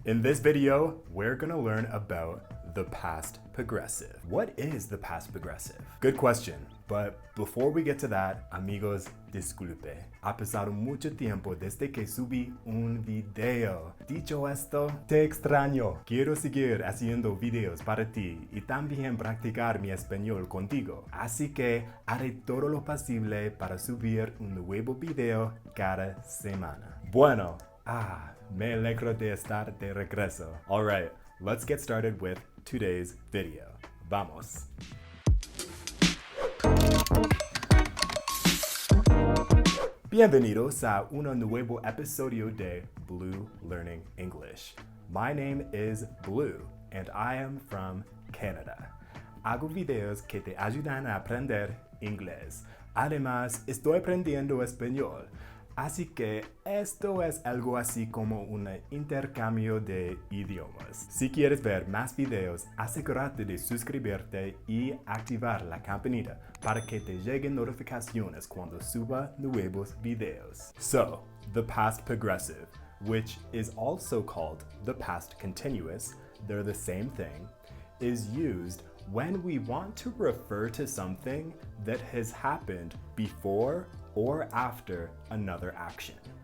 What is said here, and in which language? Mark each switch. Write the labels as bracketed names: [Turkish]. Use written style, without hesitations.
[English] In this video, we're gonna learn about the past progressive. What is the past progressive? Good question. But before we get to that, [Spanish] amigos, disculpe. Ha pasado mucho tiempo desde que subí un video. Dicho esto, te extraño. Quiero seguir haciendo videos para ti y también practicar mi español contigo. Así que haré todo lo posible para subir un nuevo video cada semana. Bueno, me alegro de estar de regreso. [English] Alright, let's get started with today's video. [Spanish] Vamos. Bienvenidos a un nuevo episodio de Blue Learning English. [English] My name is Blue and I am from Canada. [Spanish] Hago videos que te ayudan a aprender inglés. Además, estoy aprendiendo español. Así que esto es algo así como un intercambio de idiomas. Si quieres ver más videos, asegúrate de suscribirte y activar la campanita para que te lleguen notificaciones cuando suba nuevos videos. [English] So, the past progressive, which is also called the past continuous, they're the same thing, is used when we want to refer to something that has happened before or after another action.